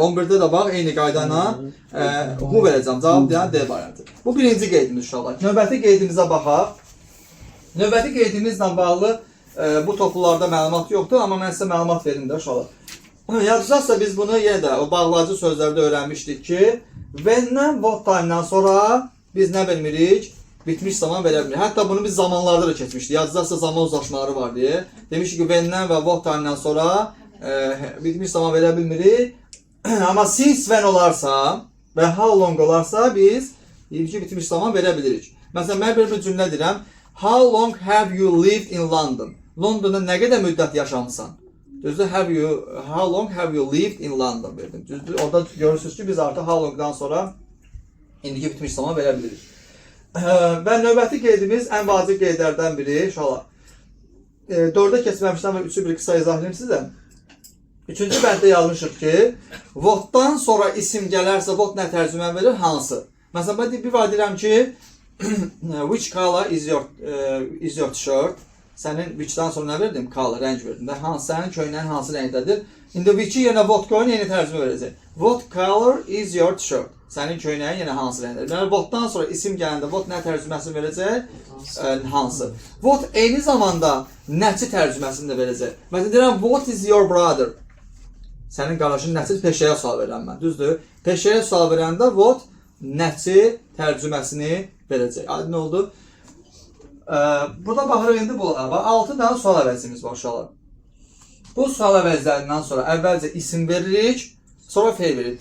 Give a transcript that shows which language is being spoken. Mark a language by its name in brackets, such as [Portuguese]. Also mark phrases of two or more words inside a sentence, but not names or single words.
[Azerbaijani] 11-də də bax, eyni qayda ilə who verəcəm. Cavab deyən D variantı. Bu birinci qeydimiz uşaqlar. Növbəti qeydimizə baxaq. Növbəti qeydimizlə bağlı bu toplularda məlumat yoxdur, amma mən sizə məlumat verim də uşaqlar. Yazıcaqsa biz bunu yenə də o bağlayıcı sözlərdə öyrənmişdik ki, when-dən, [English] what time-dan [Azerbaijani] sonra biz nə bilmirik? Bitmiş zaman verə bilmirik. Hətta bunu biz zamanlarda da keçmişdik. Yazıcaqsa zaman uzlaşmaları var deyə. Demişdik ki, when-dən və [English] what time-dan [Azerbaijani] sonra bitmiş zaman verə bilmirik. Amma [English] since when [Azerbaijani] olarsa və [English] how long [Azerbaijani] olarsa biz deyirik ki, bitmiş zaman verə bilirik. Məsələn, mən bir cümlə deyirəm. [English] How long have you lived in London? [Azerbaijani] Londonda nə qədər müddət yaşamısan? Düzdür, [English] how long have you lived in London verdim. [Azerbaijani] Düzdür, orada görürsünüz ki, biz artıq [English] how longdan [Azerbaijani] sonra indiki bitmiş zaman verə bilirik. Və növbəti qeydimiz ən vacib qeydlərdən biri, inşallah. 4-ə keçməmişdən və 3-ü bir qısa izah edeyim sizə. 3-cü bənddə yazmışıq ki, what'dan sonra isim gələrsə, what nə tərcümə verir, hansı? Məsələn, mən bir var deyirəm ki, [English] which color is your t-shirt? [Azerbaijani] Sənin which-dan sonra nə verdim? Color, rəng verdim də. Sənin köynəyin hansı rəngdədir? İndi which-i yenə what qoyun, yeni tərcümə verəcək. [English] What color is your t-shirt? [Azerbaijani] Sənin köynəyin yenə hansı rəngdədir? Yəni, what-dan sonra isim gələndə, what nə tərcüməsini verəcək? Hansı? What eyni zamanda nəçi tərcüməsini də verəcək. Məsələn, deyirəm, [English] what is your brother? [Azerbaijani] Sənin qardaşın nəçi peşəyə sual verirəm mən, düzdür? Peşəyə sual verəndə what nəçi tərcüməsini verəcək. Aydın oldu? Burada baxırıq indi bunlara. 6 dənə sual əvəzimiz var uşaqlar. Bu sual əvəzlərindən sonra əvvəlcə isim veririk, sonra feil veririk.